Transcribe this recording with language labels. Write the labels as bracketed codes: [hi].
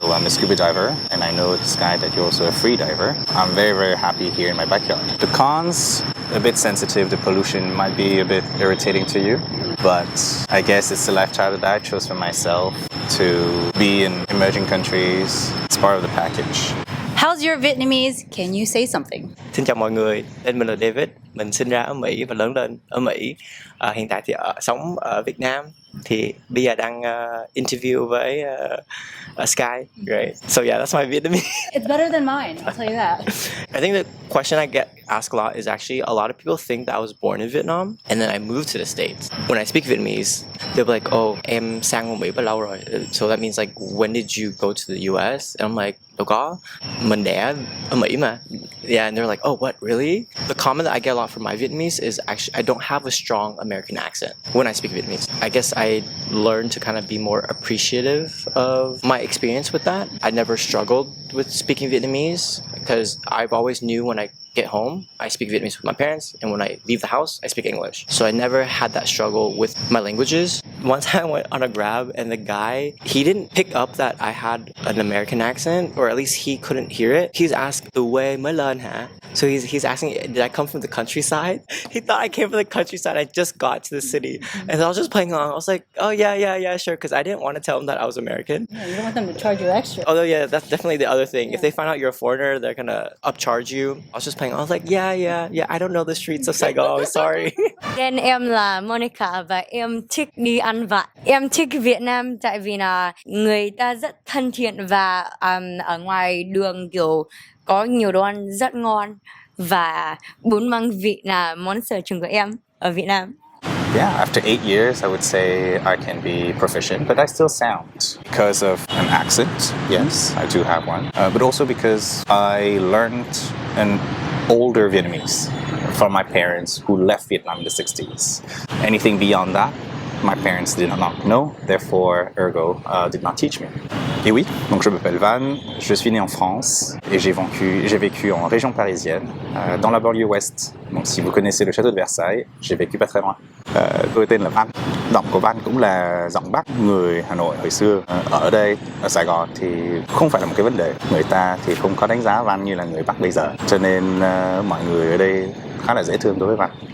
[en] So I'm a scuba diver, and I know, Sky, that you're also a free diver. I'm very, very happy here in my backyard. The cons, a bit sensitive. The pollution might be a bit irritating to you, but I guess it's the lifestyle that I chose for myself to be in emerging countries. It's part of the package. How's your Vietnamese? Can you say something? [vi] Xin chào mọi người, tên mình là David. Mình sinh ra ở Mỹ và lớn lên ở Mỹ. Hiện tại thì sống ở Việt Nam. Thì bây giờ đang interview với Sky, [en] right? So yeah, that's my Vietnamese. It's better than mine, I'll tell you that. I think the question I get asked a lot is actually a lot of people think that I was born in Vietnam and then I moved to the States. When I speak Vietnamese, they'll be like, oh, [vi] em sang ở Mỹ bao lâu rồi? [en] So that means like, when did you go to the US? And I'm like, [vi] đâu có, mình đẻ ở Mỹ mà. [en] Yeah, and they're like, oh, what, really? The comment that I get a lot from my Vietnamese is actually I don't have a strong American accent when I speak Vietnamese. I guess I learned to kind of be more appreciative of my experience with that. I never struggled with speaking Vietnamese because I've always knew when I get home, I speak Vietnamese with my parents, and when I leave the house, I speak English. So I never had that struggle with my languages. One time I went on a grab, and the guy, he didn't pick up that I had an American accent, or at least he couldn't hear it. He's asked, "The way [vi] mới lên hả?" [en] So he's asking, did I come from the countryside? He thought I came from the countryside. I just got to the city. And I was just playing along. I was like, oh, yeah, sure. Because I didn't want to tell them that I was American. Yeah, you don't want them to charge you extra. Although, yeah, that's definitely the other thing. Yeah. If they find out you're a foreigner, they're going to upcharge you. I was just playing. I was like, yeah, I don't know the streets of Saigon. Sorry. [vi] Tên em là Monica và em thích đi ăn vặt. Em thích Việt Nam tại vì là người ta rất thân thiện và ở ngoài đường kiểu có nhiều đồ ăn rất ngon và bún măng vịt là món sở trường của em ở Việt Nam. [en] Yeah, after 8 years, I would say I can be proficient, but I still sound because of an accent. Yes, I do have one, but also because I learned an older Vietnamese from my parents who left Vietnam in the 60s. Anything beyond that, my parents did not know, therefore, ergo, did not teach me. [fr] Et oui, donc je m'appelle Van, je suis né en France et j'ai vécu en région parisienne, dans la banlieue ouest. Donc si vous connaissez le château de Versailles, j'ai vécu pas très loin. [vi] Tôi tên là Văn, giọng của Văn cũng là giọng Bắc. Người Hà Nội hồi xưa ở đây, ở Sài Gòn thì không phải là một cái vấn đề. Người ta thì không có đánh giá Văn như là người Bắc bây giờ. Cho nên mọi người ở đây khá là dễ thương đối với Văn.